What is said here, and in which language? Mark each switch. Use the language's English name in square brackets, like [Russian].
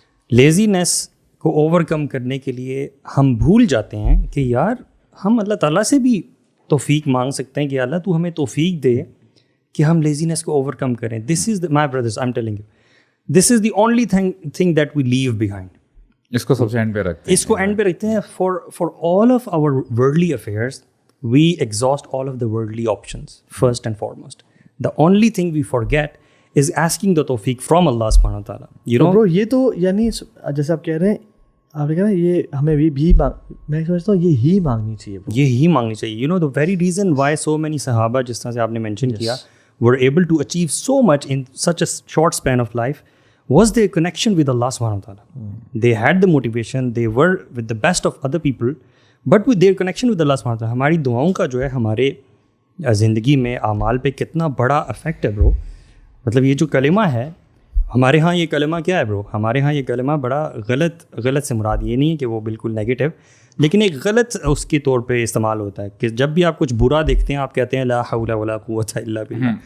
[Urdu] لیزینس کو اوور کم کرنے کے لیے ہم بھول جاتے ہیں کہ یار ہم اللہ تعالیٰ سے بھی توفیق مانگ سکتے ہیں کہ اللہ تو ہمیں توفیق دے کہ ہم لیزینس کو اوور کم کریں. [English] This is my brothers, I am telling you, this is the only thing that we leave behind. [Urdu] اس کو سب سے اینڈ پہ رکھتے ہیں, اس کو اینڈ پہ رکھتے ہیں. [English] For all of our worldly affairs we exhaust all of the worldly options first and foremost. The only thing we forget is asking the tawfiq from Allah subhanahu wa ta'ala. You know [Urdu] bro, یہ تو یعنی جیسے آپ کہہ رہے ہیں, آپ نے کہا نا یہ ہمیں بھی میں سمجھتا ہوں یہی مانگنی چاہیے, یہی مانگنی چاہیے. [English] You know the very reason why so many صحابہ, [Urdu] جس طرح سے آپ نے مینشن کیا, [English] were able to achieve so much in such a short span of life was their connection with Allah subhanahu wa ta'ala. They had the motivation, they were with the best of other people, but with their connection with اللہ سبحانہ وتعالیٰ. [Urdu] ہماری دعاؤں کا جو ہے ہمارے زندگی میں اعمال پہ کتنا بڑا افیکٹ ہے برو. مطلب یہ جو کلمہ ہے, ہمارے ہاں یہ کلمہ کیا ہے برو؟ ہمارے ہاں یہ کلمہ بڑا غلط سے مراد یہ نہیں ہے کہ وہ بالکل نیگیٹو، لیکن ایک غلط اس کے طور پہ استعمال ہوتا ہے کہ جب بھی آپ کچھ برا دیکھتے ہیں آپ کہتے ہیں [Arabic] لا حول ولا قوت الا باللہ،